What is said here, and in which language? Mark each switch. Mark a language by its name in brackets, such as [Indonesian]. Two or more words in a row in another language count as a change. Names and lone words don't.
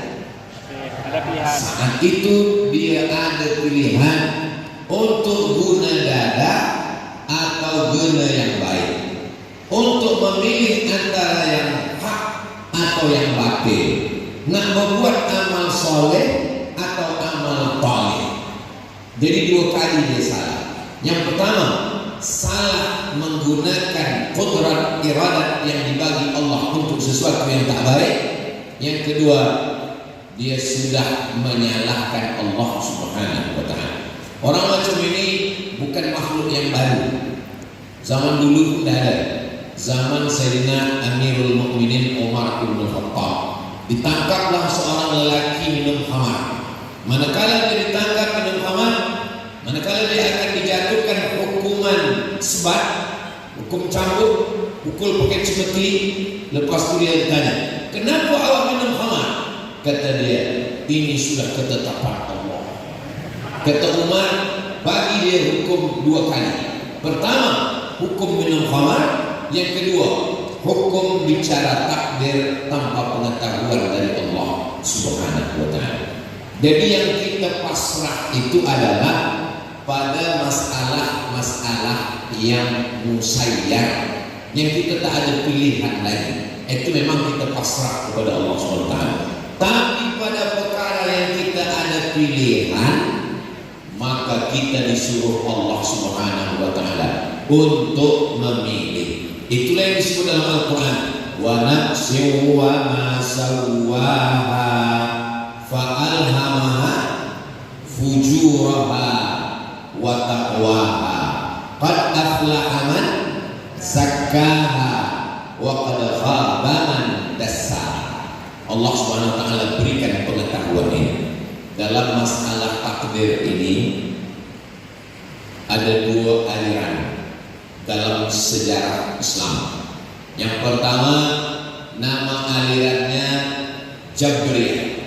[Malay] Ada pilihan. Saat itu dia ada pilihan untuk guna dada atau guna yang baik, untuk memilih antara yang hak atau yang batil, nak membuat amal soleh atau amal thalib. Jadi dua kali dia salah. Yang pertama, salah menggunakan qudrat iradat yang dibagi Allah untuk sesuatu yang tak baik. Yang kedua, dia sudah menyalahkan Allah [Arabic] سبحانه وتعالى. [Malay] Orang macam ini bukan makhluk yang baru. Zaman dulu pun dah ada. Zaman Sayyidina Amirul Mukminin Umar bin Khattab, ditangkaplah seorang lelaki minum khamar. Manakala dia ditangkap minum khamar, manakala dia akan dijatuhkan hukuman sebat, hukum cambuk, pukul pakai cemeti. Lepas tu dia ditanya, kenapa awak minum khamar? Kata dia, ini sudah ketetapan Allah. Kata Umar, bagi dia hukum dua kali. Pertama, hukum minum khamar. Yang kedua, hukum bicara takdir tanpa pengetahuan dari Allah [Arabic] سبحانه وتعالى. [Malay] Jadi yang kita pasrah itu adalah pada masalah-masalah yang musayyar, yang kita tak ada pilihan lagi. Itu memang kita pasrah kepada Allah [Arabic] سبحانه وتعالى. [Malay] Tapi pada perkara yang kita ada pilihan, maka kita disuruh Allah [Arabic] سبحانه وتعالى [Malay] untuk memilih. Itulah yang disebut dalam Al-Quran, [Arabic] ونفس وما سواها فألهمها فجورها وتقواها قد أفلح من زكاها وقد خاب من دساها. [Malay] Allah [Arabic] سبحانه وتعالى [Malay] berikan pengetahuan ini. Dalam masalah takdir ini ada dua aliran dalam sejarah Islam. Yang pertama, nama alirannya Jabriyah.